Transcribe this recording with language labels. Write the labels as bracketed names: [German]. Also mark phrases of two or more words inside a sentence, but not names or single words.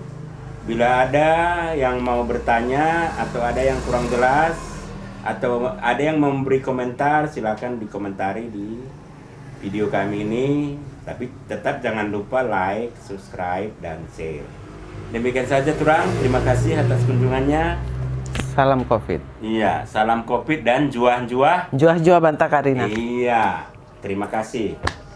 [Indonesian] Bila ada yang mau bertanya atau ada yang kurang jelas atau ada yang memberi komentar, silakan dikomentari di video kami ini. Tapi tetap jangan lupa like, subscribe, dan share. Demikian saja turang, terima kasih atas kunjungannya. Salam COVID. Iya, salam COVID dan juah-juah. [Batak Karo] Juah-juah Banta Karina. [Indonesian] Iya, terima kasih.